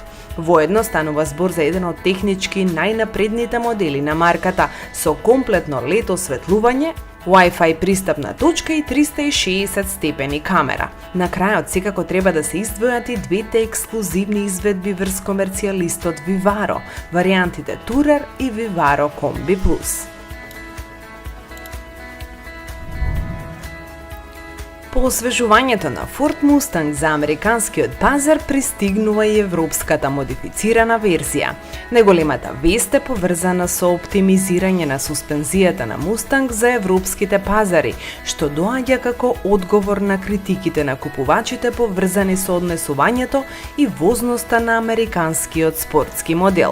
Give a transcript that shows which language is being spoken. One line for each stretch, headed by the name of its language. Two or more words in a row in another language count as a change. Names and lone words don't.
Macedonian: Воедно станува збор за еден од технички најнапредните модели на марката со комплетно LED осветлување, Wi-Fi пристапна точка и 360 степени камера. На крајот секако треба да се издвојат и двете ексклузивни изведби врз комерцијалистот Vivaro, варијантите Tourer и Vivaro Combi Plus. По освежувањето на Ford Mustang за американскиот пазар пристигнува и европската модифицирана верзија. Неголемата вест е поврзана со оптимизирање на суспензијата на Mustang за европските пазари, што доаѓа како одговор на критиките на купувачите поврзани со однесувањето и возноста на американскиот спортски модел.